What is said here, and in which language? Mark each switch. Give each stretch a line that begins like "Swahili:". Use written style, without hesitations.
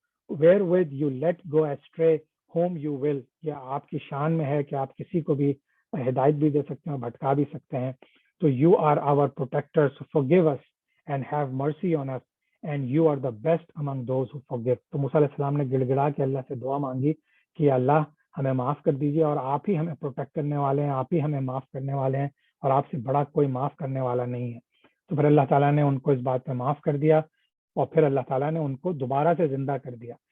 English: wherewith you let go astray whom you will.
Urdu: یہ آپ کی شان میں ہے کہ آپ کسی کو بھی ہدایت بھی دے سکتے ہیں، بھٹکا بھی سکتے ہیں.
English: تو you are our protector, so forgive us and have mercy on us, and you are the best among those who forgive.
Urdu: تو موسیٰ علیہ السلام نے گڑ گڑا کے اللہ سے دعا مانگی کہ اللہ ہمیں معاف کر دیجیے، اور آپ ہی ہمیں پروٹیکٹ کرنے والے ہیں، آپ ہی ہمیں معاف کرنے والے ہیں، اور آپ سے بڑا کوئی معاف کرنے والا نہیں ہے. تو پھر اللہ تعالیٰ نے ان کو اس بات پہ معاف کر دیا، اور پھر اللہ تعالیٰ نے ان کو دوبارہ سے زندہ کر دیا.